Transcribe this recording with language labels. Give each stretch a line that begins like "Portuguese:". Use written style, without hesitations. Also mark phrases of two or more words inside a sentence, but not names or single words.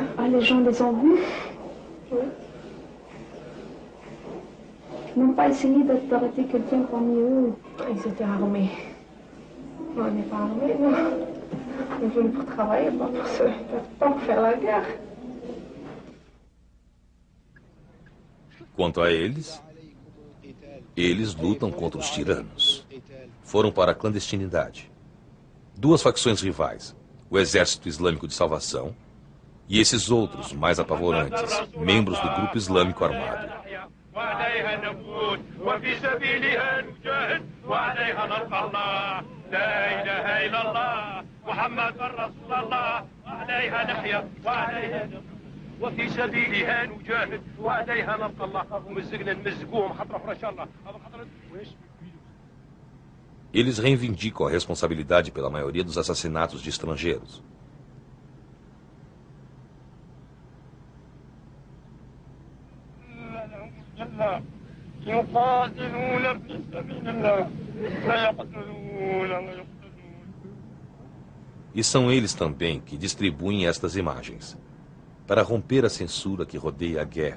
French: Ah, les gens les ont vus? Oui. Ils n'ont pas essayé d'arrêter quelqu'un parmi eux? Ils étaient armés. Non, on n'est pas armés, non. On est venus pour travailler, pas pour faire la guerre.
Portuguese: Quanto a eles lutam contra os tiranos. Foram para a clandestinidade. 2 facções rivais, o Exército Islâmico de Salvação e esses outros mais apavorantes, membros do grupo islâmico armado.
Arabic: وفي سبيلها نجاهد وعليها نلقى الله ومزقنا نمزقوهم خطره ان شاء الله هذا خطره واش
Portuguese: Eles reivindicam a responsabilidade pela maioria dos assassinatos de estrangeiros. E são eles também que distribuem estas imagens, para romper a censura que rodeia a guerra.